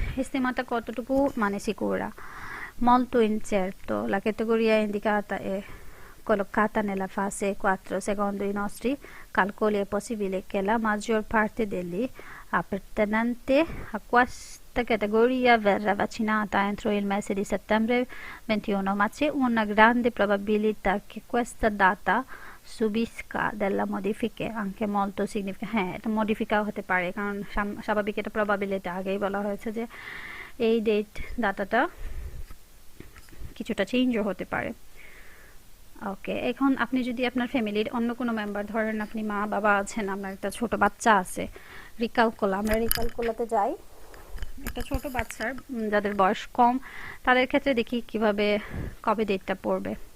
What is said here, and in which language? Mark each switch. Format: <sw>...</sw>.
<bn>Stimata কতটুকু মানে sicura?</bn> <it>Molto incerto. La categoria indicata è collocata nella fase 4. Secondo i nostri calcoli è possibile che la maggior parte degli appartenenti a questa categoria verrà vaccinata entro il mese di settembre 21, ma c'è una grande probabilità che questa data subisca della modifiche anche molto significative।</it> <bn>হ্যাঁ, এটা মডিফিকাও হতে পারে, কারণ স্বাভাবিক এটা probability আগেই বলা হয়েছে যে এই ডাটাটা কিছুটা চেঞ্জও হতে পারে। ওকে, এখন আপনি যদি আপনার ফ্যামিলির অন্য কোনো মেম্বার, ধরেন আপনি মা বাবা আছেন, আপনার একটা ছোট বাচ্চা আছে, আমরা রিক্যালকুলাতে যাই, একটা ছোট বাচ্চার যাদের বয়স কম তাদের ক্ষেত্রে দেখি কিভাবে কবে ডেটটা পড়বে।</bn>